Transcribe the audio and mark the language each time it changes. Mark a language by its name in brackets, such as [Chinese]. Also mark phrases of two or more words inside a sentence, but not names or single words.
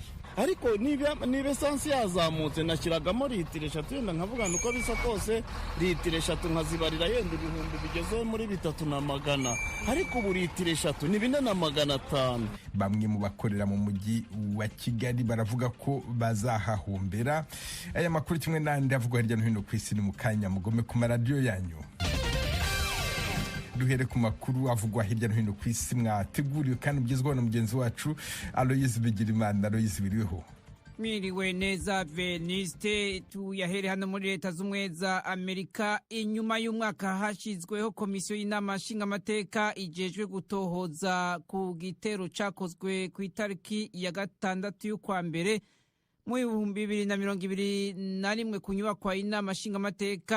[Kinyarwanda] Ariko niba esansi yazamutse nashyiragamo litiro 3, yenda nkavuga uko bisa kose litiro 3 nkazibarira yenda ibihumbi bigeze muri 3,100, ariko ubu litiro 3 ni 4,500. Bamwe mu bakorera mu mujyi wa Kigali baravuga ko bazahahombera. Aya makuru kimwe n'andi avugwa hirya no hino ku isi ni mu kanya, mugome ku maradiyo yanyu. Duhere ku makuru avugwa hirya no hino ku isi mwateguriwe kandi mugezweho na mugenzi wacu Aloyizi Bigirimana. Aloyizi, biriweho? [Rundi] Mwiriwe neza Veniste. Tuyahere hano muri Leta z'Ubumwe za Amerika. Inyuma y'umwaka hashizweho komisiyo y'inama nshingamateka ijejwe gutohoza ku gitero cakozwe ku itariki ya 6 y'ukwa mbere mu 2021 ku nyubakwa y'inama nshingamateka.